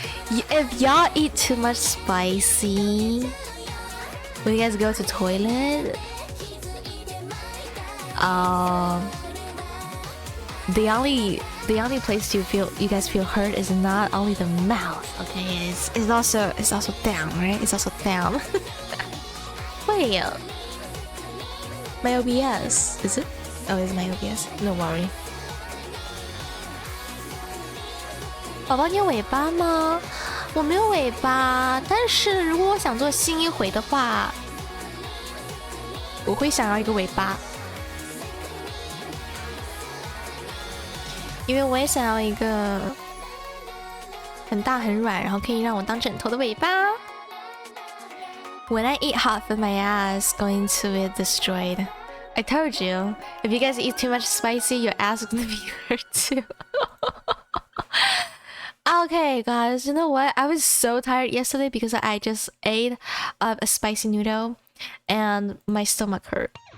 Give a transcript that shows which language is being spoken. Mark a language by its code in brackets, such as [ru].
[en] If y'all eat too much spicy, when you guys go to toilet, the only place you guys feel hurt is not only the mouth, okay? It's also down, right? It's also down. Wait, my OBS, is it? Oh, it's my OBS. No worry. [zh] 宝宝，你有尾巴吗？我没有尾巴，但是如果我想做新一回的话，我会想要一个尾巴，因为我也想要一个很大很软，然后可以让我当枕头的尾巴。 [en] When I eat hot food, my ass going to be destroyed. I told you, if you guys eat too much spicy, your ass is gonna be hurt too. Okay, guys, you know what? I was so tired yesterday because I just ate a spicy noodle and my stomach hurt.